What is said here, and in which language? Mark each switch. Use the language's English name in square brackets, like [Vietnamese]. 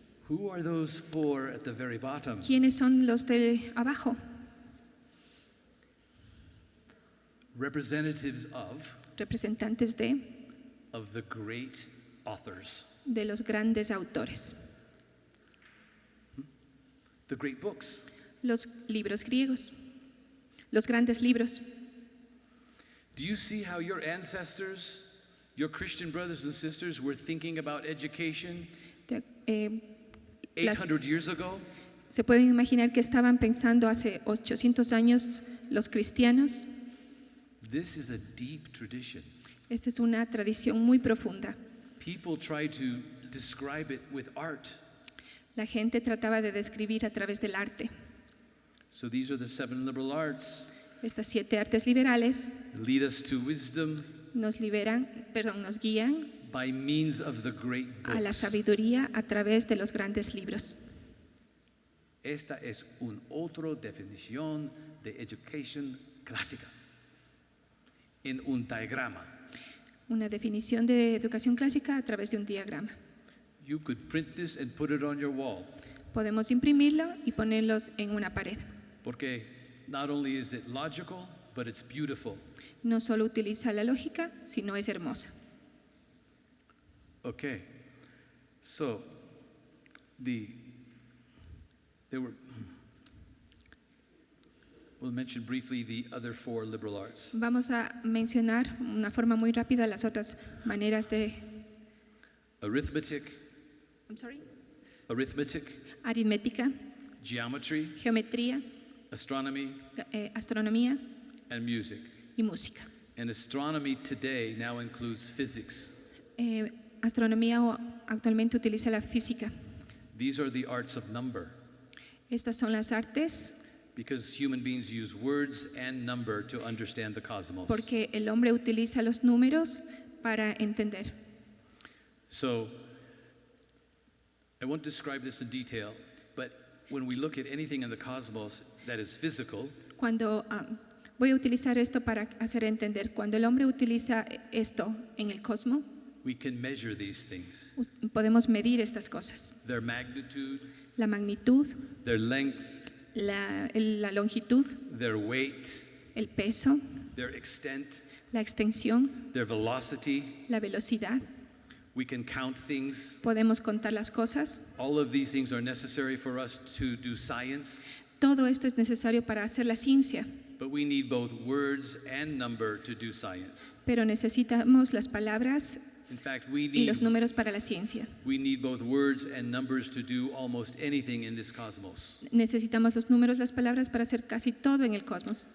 [English] Who are those four at the very bottom? [Spanish] ¿Quiénes son los de abajo? [English] Representatives of [Spanish] Representantes [English] the great authors, [Spanish] de los grandes autores, [English] the great books. [Spanish] los libros griegos, los grandes libros. [English] Do you see how your ancestors, your Christian brothers and sisters, were thinking about education [Spanish] Las- [English] 800 years ago? [Spanish] ¿Se pueden imaginar que estaban pensando hace 800 años los cristianos? [English] This is a deep tradition. [Spanish] Esta es una tradición muy profunda. [English] People try to describe it with art. [Spanish] La gente trataba de describir a través del arte. [English] So these are the 7 liberal arts. [Spanish] Estas 7 artes liberales [English] Lead us to wisdom [Spanish] nos guían [English] by means of the great [Spanish] a la [English] books. [Spanish] sabiduría a través de los grandes libros. Esta es una otra definición de educación clásica. En un diagrama. Una definición de educación clásica a través de un diagrama. [English] You could print this and put it on your wall. [Spanish] Podemos imprimirlo y ponerlos en una pared. Porque [English] not only is it logical, but it's beautiful. [Spanish] No solo utiliza la lógica, sino es hermosa. [English] Okay. So we'll mention briefly the other 4 liberal arts. [Spanish] Vamos a mencionar una forma muy rápida las otras maneras de [English] Arithmetic, [Spanish] aritmética, [English] geometry, [Spanish] geometría, [English] astronomy, [Spanish] astronomía [English] and music. [Spanish] y música. [English] And astronomy today now includes physics. [Spanish] Astronomía actualmente utiliza la física. [English] These are the arts of number, [Spanish] Estas son las artes [English] because human beings use words and number to understand the cosmos. [Spanish] porque el hombre utiliza los números para entender. [English] So, I won't describe this in detail, but when we look at anything in the cosmos that is physical, [Spanish] Cuando voy a utilizar esto para hacer entender, cuando el hombre utiliza esto en el cosmos, [English] we can measure these things. [Spanish] podemos medir estas cosas. [English] Their magnitude, [Spanish] La magnitud, [English] their length, [Spanish] la longitud, [English] their weight, [Spanish] el peso, [English] their extent, [Spanish] la extensión, [English] their velocity. [Spanish] la velocidad. [English] We can count things. [Spanish] podemos contar las cosas. [English] All of these things are necessary for us to do science. [Spanish] Todo esto es necesario para hacer la ciencia, [English] But we need both words and number to do science. [Spanish] pero necesitamos las palabras [English] In fact, we [Spanish] y los [English] need [Spanish] números para la ciencia. [English] both words and numbers to do almost anything in this cosmos. [Spanish] Necesitamos los números, las palabras para hacer casi todo en el cosmos.